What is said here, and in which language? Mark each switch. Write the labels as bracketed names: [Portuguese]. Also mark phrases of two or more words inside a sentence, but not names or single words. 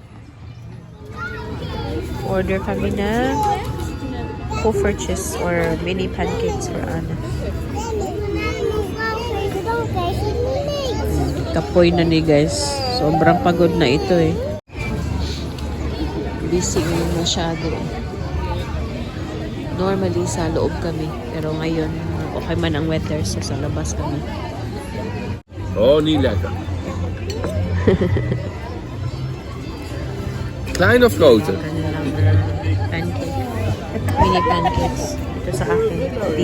[English] Order [Filipino] kami na [English] poffertjes or mini pancakes for Anna. [Cebuano] Kapoy na ni guys. [Filipino] Sobrang pagod na ito eh. Busy masyado eh. Normally sa loob kami. Pero ngayon, okay man ang weather so sa labas kami. [Dutch] Oh, niet lekker. Klein of grote? [Filipino] Kanilang pancake. [English] Mini pancakes. [Filipino] Ito sa akin. Di.